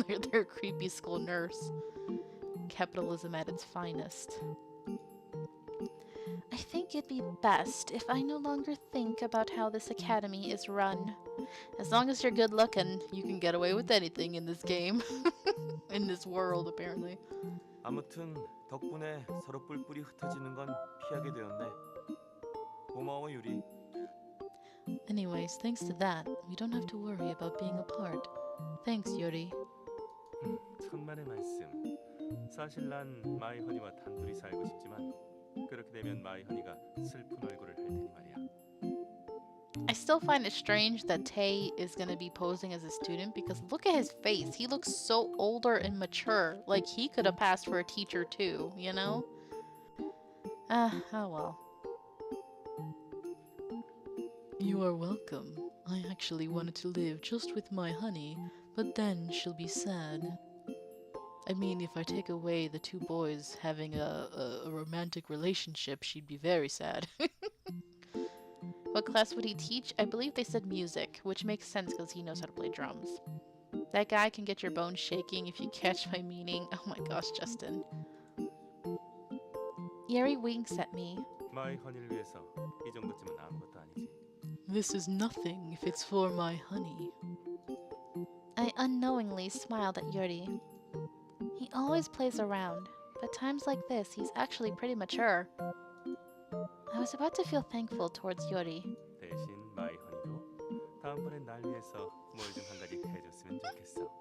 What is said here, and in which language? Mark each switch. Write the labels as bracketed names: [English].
[English] their creepy school nurse. Capitalism at its finest. I think it'd be best if I no longer think about how this academy is run. As long as you're good looking, you can get away with anything in this game. In this world, apparently. [Korean] 아무튼 덕분에 서로 뿔뿔이 흩어지는 건 피하게 되었네. 고마워 유리. [English] Anyways, thanks to that, we don't have to worry about being apart. Thanks, Yuri. [Korean] 천만의 말씀. 사실 난 마이 허니와 단둘이 살고 싶지만 그렇게 되면 마이 허니가 슬픈 얼굴을 할 테니 말이야. [English] I still find it strange that Tay is going to be posing as a student because look at his face. He looks so older and mature. Like he could have passed for a teacher too, you know? Oh well. You are welcome. I actually wanted to live just with my honey, but then she'll be sad. I mean, if I take away the two boys having a romantic relationship, she'd be very sad. What class would he teach? I believe they said music, which makes sense because he knows how to play drums. That guy can get your bones shaking if you catch my meaning. Oh my gosh, Justin. Yuri winks at me. [Korean] 마이 허니를 위해서 이 정도쯤은 아무것도 아니지. [English] This is nothing if it's for my honey. I unknowingly smiled at Yuri. He always plays around, but times like this, he's actually pretty mature. I was about to feel thankful towards Yuri. [Korean] 대신 마이 허니도 다음번엔 날 위해서 뭘 좀 한 가지 해줬으면 좋겠어.